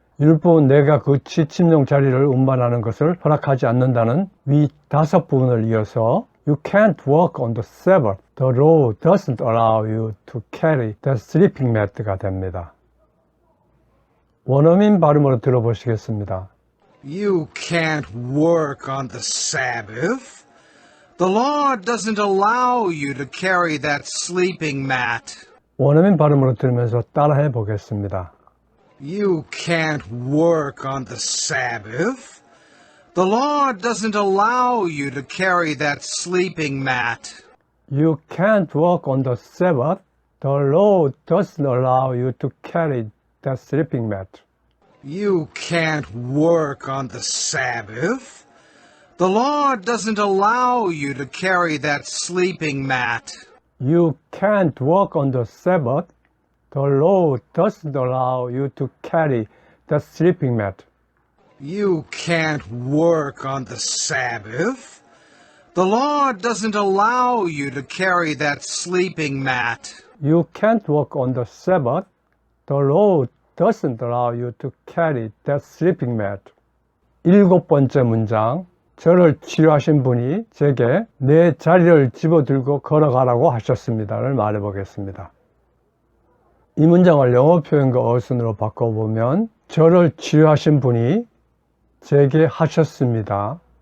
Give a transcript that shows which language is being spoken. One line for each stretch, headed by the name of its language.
Korean: 율법은 내가 그 취침용 자리를 운반하는 것을 허락하지 않는다는 위 다섯 부분을 이어서
English: You can't work on the Sabbath. The law doesn't allow you to carry the sleeping mat가
Korean: 됩니다. 원어민 발음으로 들어보시겠습니다.
English: You can't work on the Sabbath. The law doesn't allow you to carry that sleeping mat.
Korean: 원어민 발음으로 들으면서 따라해 보겠습니다.
English: You can't work on the Sabbath. The law doesn't allow you to carry that sleeping mat. You can't work on the Sabbath. The law doesn't allow you to carry that sleeping mat. You can't work on the Sabbath. The law doesn't allow you to carry that sleeping mat. You can't work on the Sabbath. The law doesn't allow you to carry that sleeping mat. You can't work on the Sabbath. The law doesn't allow you to carry that sleeping mat. You can't work on the Sabbath. The law doesn't allow you to carry that sleeping mat.
Korean: 일곱 번째 문장. 저를 치료하신 분이 제게 내 자리를 집어들고 걸어가라고 하셨습니다를 말해보겠습니다. 이 문장을 영어 표현과 어순으로 바꿔보면 저를 치료하신 분이 제게 하셨습니다.